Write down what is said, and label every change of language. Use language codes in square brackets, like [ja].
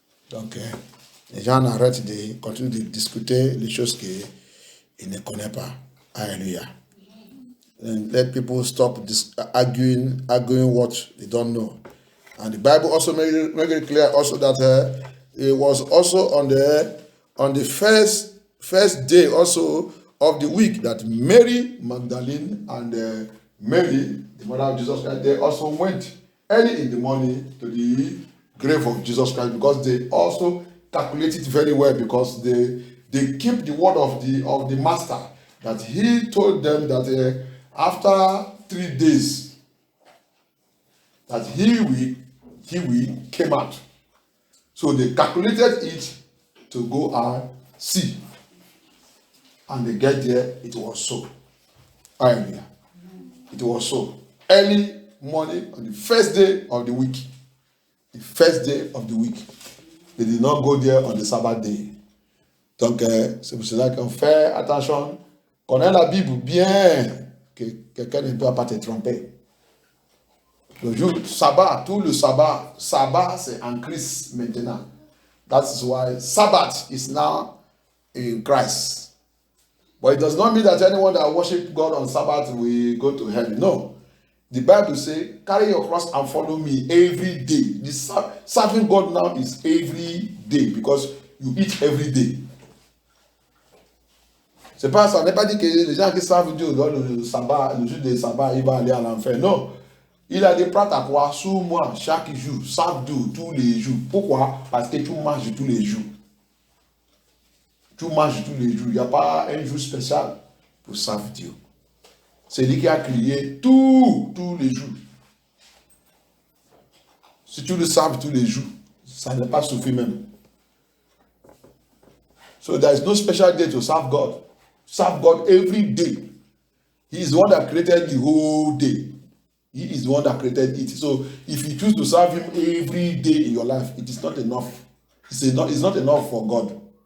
[fr] Donc, les gens arrêtent de continuer de discuter les choses qu'ils ne connaissent pas. Alléluia. [en] and let people stop this arguing what they don't know. And the Bible also made it clear also that it was also on the first day also of the week that Mary Magdalene and Mary, the mother of Jesus Christ, they also went early in the morning to the grave of Jesus Christ, because they also calculated very well, because they keep the word of the master, that he told them that after 3 days that he will came out. So they calculated it to go and see, and they get there, it was so. Hallelujah. It was so. Early morning on the first day of the week. The first day of the week. They did not go there on the Sabbath day. [fr] Donc, c'est pour cela qu'on fait attention. Connais la Bible bien, que quelqu'un ne doit pas te tromper. Le jour sabbat, tout le sabbat c'est en Christ maintenant. [en] That's why Sabbath is now in Christ. But it does not mean that anyone that worship God on Sabbath will go to heaven. No. The Bible says, carry your cross and follow me every day. Serving God now is every day, because you eat every day. [fr] C'est pas ça, on n'est pas dit que les gens qui servent Dieu dans le sabbat, le jour de sabbat, ils vont aller à l'enfer. Non. Il a des plats à quoi sous moi chaque jour, serve Dieu tous les jours. Pourquoi? Parce que tu manges tous les jours. Tu manges tous les jours. Il n'y a pas un jour spécial pour servir Dieu. C'est lui qui a créé tous les jours. Si tu le serves tous les jours, ça n'est pas suffit même. [en] So there is no special day to serve God. Serve God every day. He is the one that created the whole day. He is the one that created it. So if you choose to serve him every day in your life, it is not enough. It's not enough for God.